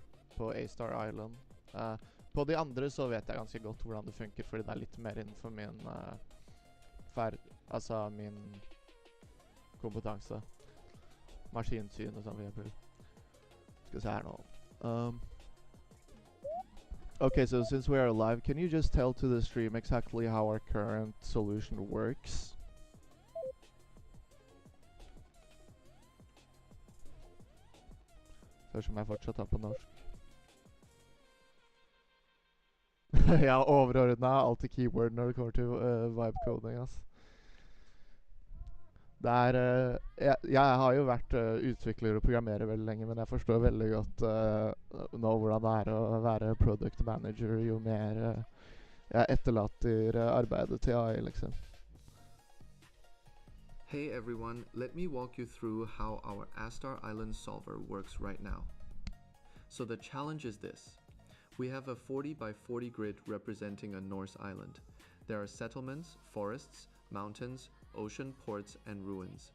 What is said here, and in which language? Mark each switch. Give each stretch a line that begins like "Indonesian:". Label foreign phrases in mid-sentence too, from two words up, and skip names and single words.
Norwegian: På A-Star Island. På de andre så vet jeg ganske godt hvordan det funker, fordi det er litt mer innenfor min min kompetanse. Maskinsyn og sånn, for eksempel. Skal vi se her nå.
English: Okay, so since we are live, can you just tell to the stream exactly how our current solution works?
Norwegian: Spørs om jeg fortsatt har på norsk. Jeg har overordnet alltid keyword når det kommer til vibe-coding, ass. Det er... jeg har jo vært utvikler og programmerer veldig lenge, men jeg forstår veldig godt nå hvordan det er å være
English: product manager,
Norwegian: jo mer jeg etterlater arbeidet til AI, liksom.
English: Hey everyone, let me walk you through how our A-Star Island solver works right now. So the challenge is this. We have a 40 by 40 grid representing a Norse island. There are settlements, forests, mountains, ocean, ports, and ruins.